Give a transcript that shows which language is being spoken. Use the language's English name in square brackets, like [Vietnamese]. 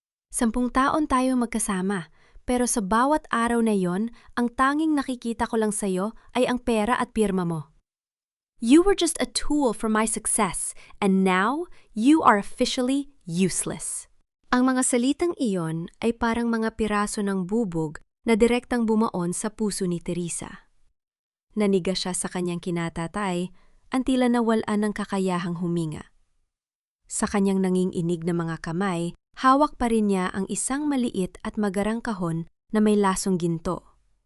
[Filipino] 10 taon tayo magkasama, pero sa bawat araw na yon, ang tanging nakikita ko lang sa'yo ay ang pera at pirma mo. [English] You were just a tool for my success, and now you are officially useless. [Filipino] Ang mga salitang iyon ay parang mga piraso ng bubog na direktang bumaon sa puso ni Teresa. Naniga siya sa kanyang kinatatay, ang tila nawalan ng kakayahang huminga. Sa kanyang nanginginig na mga kamay, hawak pa rin niya ang isang maliit at magarang kahon na may lasong ginto.